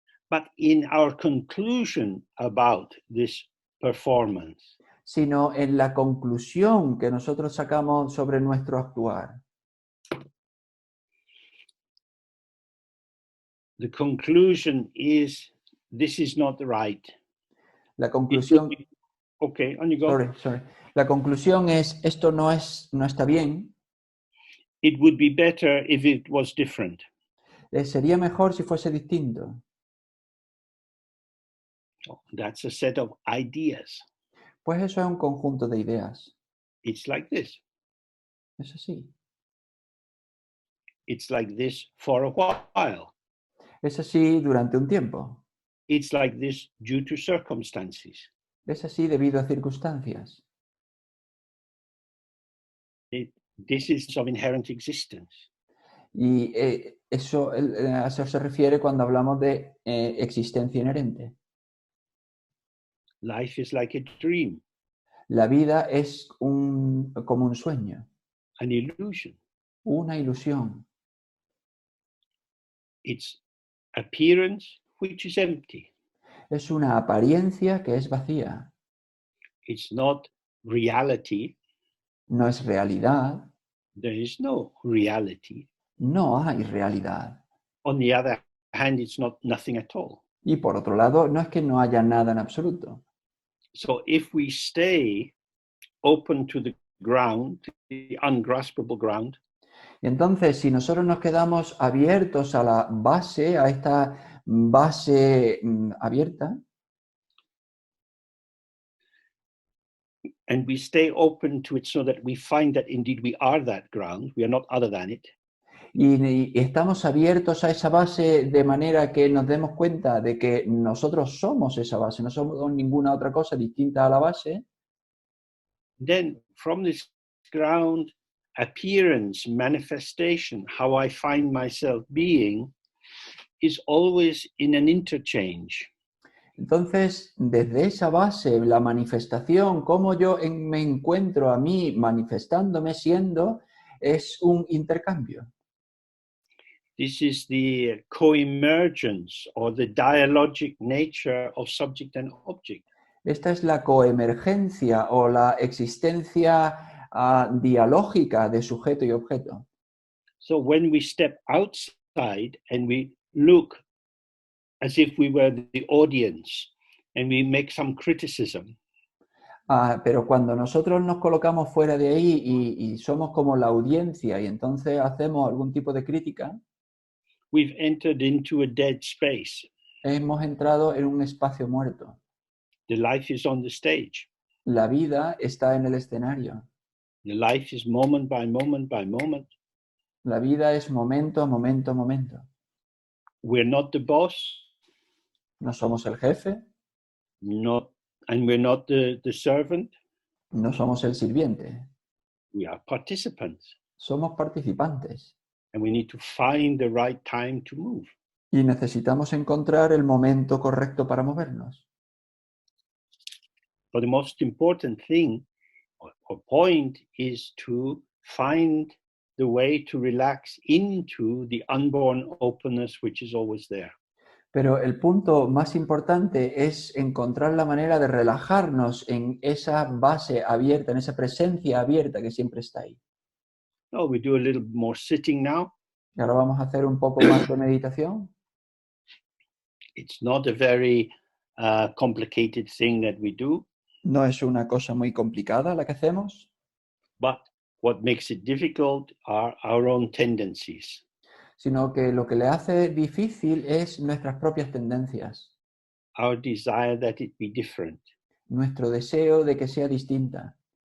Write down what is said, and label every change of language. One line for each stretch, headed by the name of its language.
English: but in our conclusion about this performance.
Spanish: Sino en la conclusión que nosotros sacamos sobre nuestro actuar.
English: The conclusion is, this is not right.
Spanish: La conclusión...
English: Okay, on you go. Sorry.
Spanish: La conclusión es, esto no está bien.
English: It would be better if it was different.
Spanish: Sería mejor si fuese distinto.
English: That's a set of ideas.
Spanish: Pues eso es un conjunto de ideas.
English: It's like this.
Spanish: Es así.
English: It's like this for a while.
Spanish: Es así durante un tiempo.
English: It's like this due to circumstances.
Spanish: Es así debido a circunstancias.
English: This is of inherent existence.
Spanish: Y eso a eso se refiere cuando hablamos de existencia inherente.
English: Life is like a dream.
Spanish: La vida es como un sueño.
English: An illusion.
Spanish: Una ilusión.
English: It's appearance which is empty.
Spanish: Es una apariencia que es vacía.
English: It's not reality.
Spanish: No es realidad.
English: There is no reality.
Spanish: No hay realidad.
English: On the other hand, it's not nothing at all.
Spanish: Y por otro lado, no es que no haya nada en absoluto.
English: So if we stay open to the ground, the ungraspable ground,
Spanish: Y entonces, si nosotros nos quedamos abiertos a la base, a esta base abierta,
English: and we stay open to it so that we find that indeed we are that ground, we are not other than it,
Spanish: y estamos abiertos a esa base de manera que nos demos cuenta de que nosotros somos esa base, no somos ninguna otra cosa distinta a la base,
English: then from this ground, appearance, manifestation, how I find myself being, is always in an interchange.
Spanish: entonces desde esa base, la manifestación, cómo yo me encuentro a mí manifestándome, siendo, es un intercambio.
English: This is the co-emergence or the dialogic nature of subject and object.
Spanish: Esta es la coemergencia o la existencia dialógica de sujeto y objeto.
English: So when we step outside and we look as if we were the audience and we make some criticism,
Spanish: Pero cuando nosotros nos colocamos fuera de ahí y somos como la audiencia y entonces hacemos algún tipo de crítica,
English: we've entered into a dead space.
Spanish: hemos entrado en un espacio muerto.
English: The life is on the stage.
Spanish: La vida está en el escenario.
English: The life is moment by moment by moment.
Spanish: La vida es momento a momento a momento.
English: We're not the boss,
Spanish: No somos el jefe,
English: and we're not the servant.
Spanish: no somos el sirviente.
English: We are participants,
Spanish: Somos participantes.
English: and we need to find the right time to move.
Spanish: Y necesitamos encontrar el momento correcto para movernos.
English: But the most important thing or point is to find the way to relax into the unborn openness which is always there.
Spanish: Pero el punto más importante es encontrar la manera de relajarnos en esa base abierta, en esa presencia abierta que siempre está ahí.
English: No, we do a little more sitting now.
Spanish: Y ahora vamos a hacer un poco más de meditación.
English: It's not a very complicated thing that we do,
Spanish: No es una cosa muy complicada la que hacemos,
English: but what makes it difficult are our own tendencies.
Spanish: sino que lo que le hace difícil es nuestras propias tendencias,
English: Our desire that it be different.
Spanish: nuestro deseo de que sea distinta.